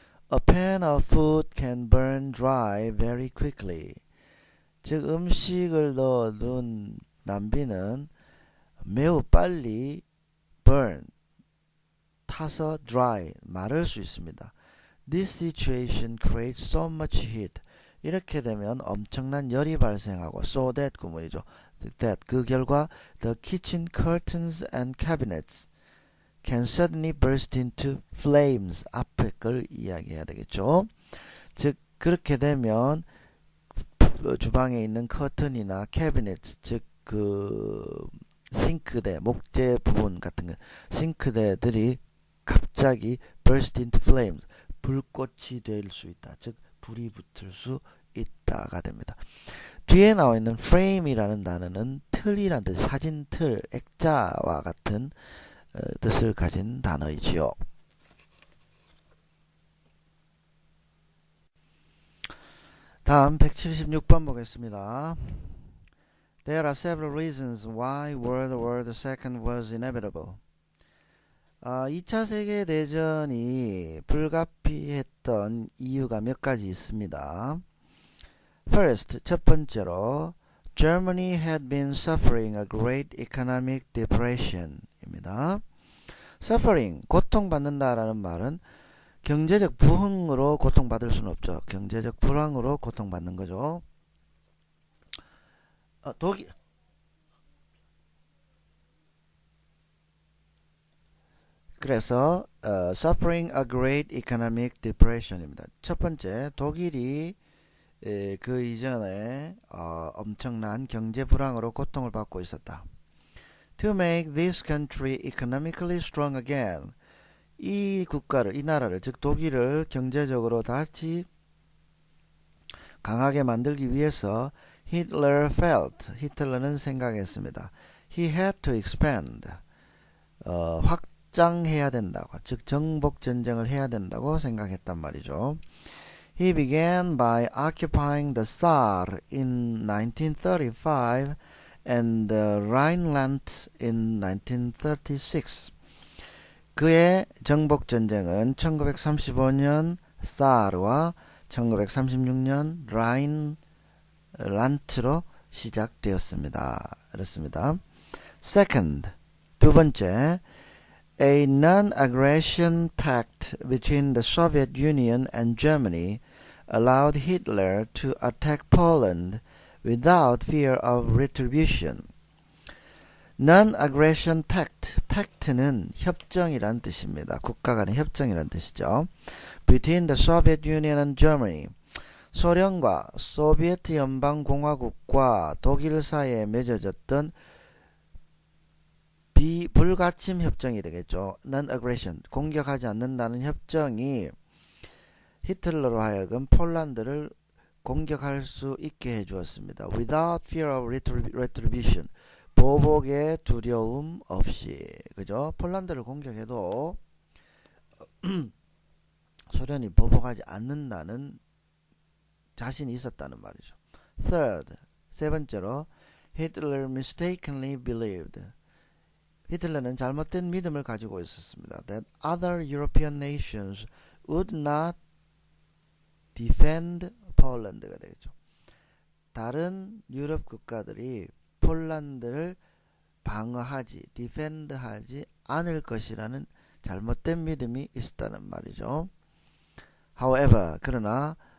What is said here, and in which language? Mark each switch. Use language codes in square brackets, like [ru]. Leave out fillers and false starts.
[en] A pan of food can burn dry very quickly. [ko] 즉 음식을 넣어둔 남비는 매우 빨리 burn 타서 dry 마를 수 있습니다. [en] This situation creates so much heat. [ko] 이렇게 되면 엄청난 열이 발생하고 so that 구문이죠. [en] that [ko] 그 결과 [en] the kitchen curtains and cabinets can suddenly burst into flames. [ko] 앞에 걸 이야기해야 되겠죠. 즉 그렇게 되면 주방에 있는 커튼이나 캐비넷 즉 그 싱크대 목재 부분 같은 거 싱크대들이 갑자기 [en] burst into flames [ko] 불꽃이 될 수 있다. 즉 불이 붙을 수 있다가 됩니다. 뒤에 나와 있는 frame이라는 단어는 틀이라는 뜻, 사진 틀, 액자와 같은 뜻을 가진 단어이지요. 다음 176번 보겠습니다. [en] There are several reasons why World War II was inevitable. [ko] 2차 세계대전이 불가피했던 이유가 몇 가지 있습니다. [en] First, [ko] 첫 번째로 [en] Germany had been suffering a great economic depression 입니다. [ko] Suffering, 고통받는다라는 말은 경제적 부흥으로 고통받을 수는 없죠. 경제적 불황으로 고통받는 거죠. 그래서 suffering a great economic depression입니다. 첫 번째, 독일이 그 이전에 엄청난 경제 불황으로 고통을 받고 있었다. [en] To make this country economically strong again, [ko] 이 나라를 즉 독일을 경제적으로 다시 강하게 만들기 위해서 히틀러는 생각했습니다. [en] He had to expand, [ko] 확장해야 된다고, 즉 정복 전쟁을 해야 된다고 생각했단 말이죠. [en] He began by occupying the Saar in 1935 and the Rhineland in 1936. [ko] 그의 정복 전쟁은 1935년 사르와 1936년 라인란트로 시작되었습니다. 그렇습니다. [en] Second, [ko] 두 번째, [en] a non-aggression pact between the Soviet Union and Germany allowed Hitler to attack Poland without fear of retribution. Non-aggression pact, [ko] pact는 협정이란 뜻입니다. 국가 간의 협정이란 뜻이죠. [en] Between the Soviet Union and Germany, [ko] 소련과 소비에트 연방공화국과 독일 사이에 맺어졌던 불가침 협정이 되겠죠. Non-aggression, 공격하지 않는다는 협정이 히틀러로 하여금 폴란드를 공격할 수 있게 해주었습니다. [en] Without fear of retribution, [ko] 보복의 두려움 없이, 그죠? 폴란드를 공격해도 소련이 보복하지 않는다는 자신이 있었다는 말이죠. [en] Third, [ko] 세 번째로, [en] Hitler mistakenly believed. [ko] 히틀러는 잘못된 믿음을 가지고 있었습니다. [en] That other European nations would not defend Poland가 되겠죠. [ko] 다른 유럽 국가들이 폴란드를 방어하지, defend하지 않을 것이라는 잘못된 믿음이 있었다는 말이죠. However, 그러나